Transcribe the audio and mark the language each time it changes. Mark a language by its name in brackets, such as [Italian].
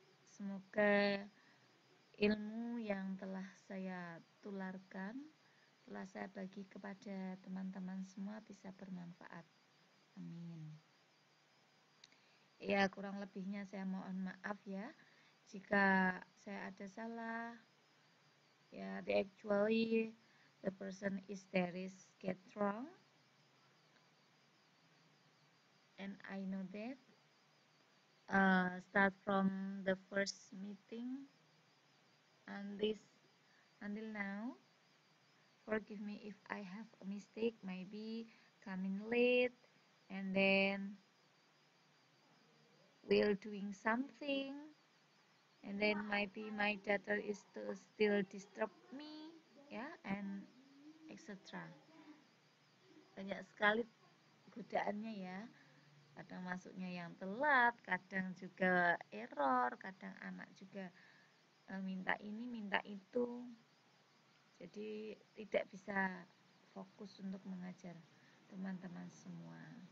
[Indonesian] Semoga ilmu yang telah saya tularkan, telah saya bagi kepada teman-teman semua bisa bermanfaat. Amin. Ya, kurang lebihnya saya mohon maaf ya jika saya ada salah. [English] Ya, the person is there is get wrong, and I know that. Start from the first meeting and until now. Forgive me if I have a mistake, maybe coming late and then while doing something, and then maybe my daughter is still disturb me, ya, and etc. [Indonesian] Banyak sekali godaannya ya. Kadang masuknya yang telat, kadang juga error, kadang anak juga minta ini, minta itu. Jadi tidak bisa fokus untuk mengajar teman-teman semua.